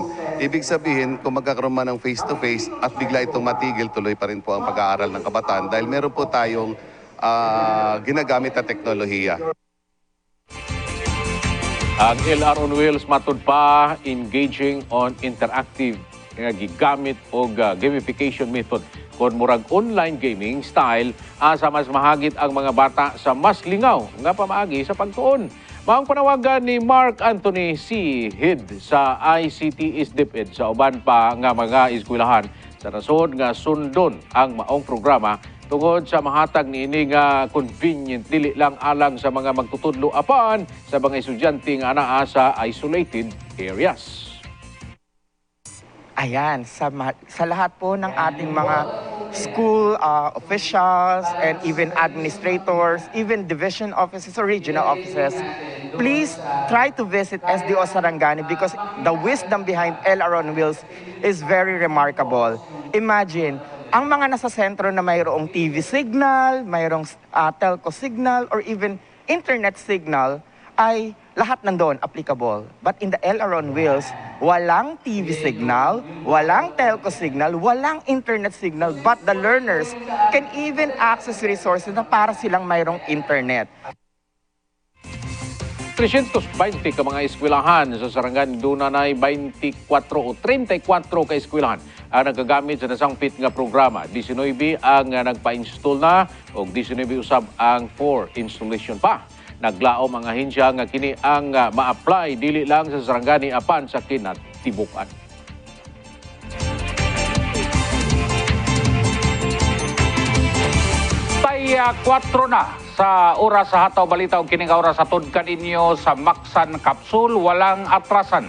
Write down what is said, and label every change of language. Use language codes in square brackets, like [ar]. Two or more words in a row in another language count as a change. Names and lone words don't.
[tl] Ibig sabihin, kung magkakaroon man ng face-to-face at bigla itong matigil, tuloy pa rin po ang pag-aaral ng kabataan dahil meron po tayong ginagamit na teknolohiya. [ceb] Ang LR on Wheels matod pa engaging on interactive nga gigamit og [en] gamification method [ceb] kon murag [en] online gaming style [ceb] asa mas mahagit ang mga bata sa mas lingaw nga pamaagi sa pagtuon. Maong panawagan ni Mark Anthony C. Head sa ICT is DepEd sa uban pa nga mga eskwelahan sa nasod nga sundon ang maong programa tungod sa mahatag niini nga convenient dili lang alang sa mga magtutudlo apan sa mga estudyante nga anaa sa [en] isolated areas. [tl] Ayan, sa lahat po ng ating mga [en] school officials and even administrators, even division offices or regional offices, please try to visit SDO Sarangani because the wisdom behind LRO on Wheels is very remarkable. Imagine, [tl] ang mga nasa sentro na mayroong [en] TV signal, [tl] mayroong [en] telco signal, or even internet signal, [tl] ay lahat nandoon applicable. [en] But in the LRO on Wheels, [tl] walang [en] TV signal, [tl] walang [en] telco signal, [tl] walang [en] internet signal, but the learners can even access resources [tl] na para silang mayroong internet. [ceb] 320 ka mga eskwelahan sa Sarangani, doon na 24 o 34 ka eskwelahan ang nagagamit sa nasangpit nga programa. 19 ang nagpa-install na o 19 usab ang 4 installation pa. Naglaom ang ahensya nga kini ang ma-apply dili lang sa Sarangani apan sa kinatibukan. Tay 4 na sa oras sa hataw balita o kining oras sa tudkan inyo sa Maksan Kapsul, [tl] walang atrasan.